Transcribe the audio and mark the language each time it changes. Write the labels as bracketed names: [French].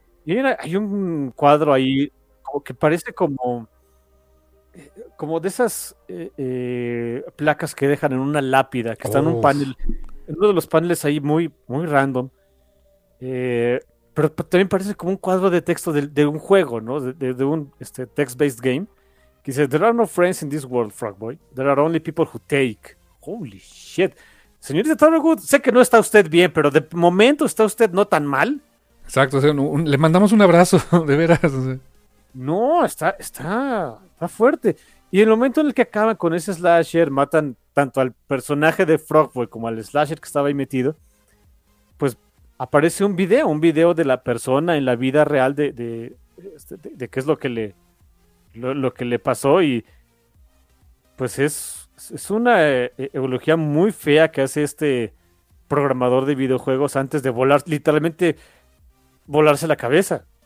[Spanish] Y hay un cuadro ahí como que parece como de esas placas que dejan en una lápida, que están en un panel, en uno de los paneles ahí muy, muy random. Pero también parece como un cuadro de texto de un juego, ¿no? De un text-based game. Que dice, [English] there are no friends in this world, Frogboy. There are only people who take. Holy shit. [Spanish] Señorita Thorogood, sé que no está usted bien, pero de momento está usted no tan mal. Exacto, o sea, le mandamos un abrazo, de veras. No, está fuerte. Y en el momento en el que acaban con ese slasher, matan tanto al personaje de Frogboy como al slasher que estaba ahí metido, pues aparece un video de la persona en la vida real de qué es lo que le pasó, y pues es una eulogía muy fea que hace este programador de videojuegos antes de volar, literalmente volarse la cabeza.